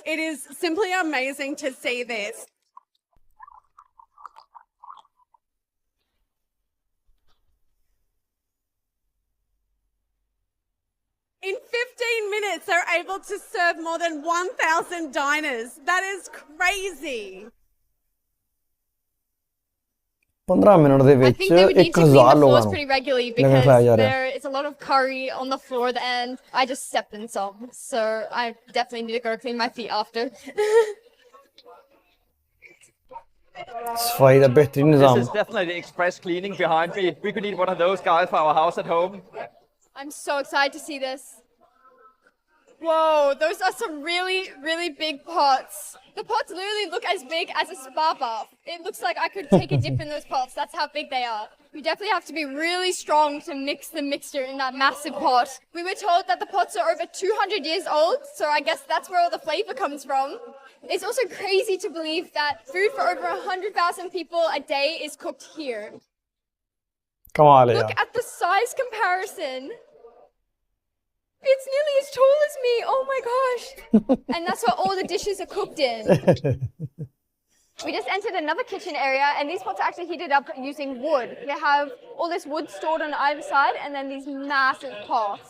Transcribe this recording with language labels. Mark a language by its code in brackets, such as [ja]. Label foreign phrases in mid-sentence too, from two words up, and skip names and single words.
[en] It is simply amazing to see this. In 15 minutes, they're able to serve more than 1,000 diners. That is crazy. [pa] 15 ਮਿੰਟ ਦੇ [en] I [pa] ਵਿੱਚ [en] think they would need to clean [pa] 1000 [en] the [pa] ਲੋਕਾਂ [en] floors [pa] ਨੂੰ [en] pretty regularly [pa] ਲੰਗਰ ਖਿਲਾਇਆ ਜਾ [en] because [pa] ਰਿਹਾ। [en] there is a lot of curry on the floor and I just stepped in some. So I definitely need to go clean my feet after. [pa] ਸਫਾਈ ਦਾ ਬਿਹਤਰੀਨ [en] This [pa] ਨਿਜ਼ਾਮ [en] is definitely express cleaning behind me. We could need one of those guys for our house at home. I'm so excited to see this. Whoa, those are some really, really big pots. The pots literally look as big as a spa bath. It looks like I could take a dip in those pots. That's how big they are. You definitely have to be really strong to mix the mixture in that massive pot. We were told that the pots are over 200 years old, so I guess that's where all the flavor comes from. It's also crazy to believe that food for over 100,000 people a day is cooked here. [pa] ਕਮਾਲ ਹੈ [en] Look at the size comparison. It's nearly as tall as me. Oh my gosh. And that's what all the dishes are cooked in. We just entered another kitchen area and these pots are actually heated up using wood. They have all this wood stored on either side and then these massive pots.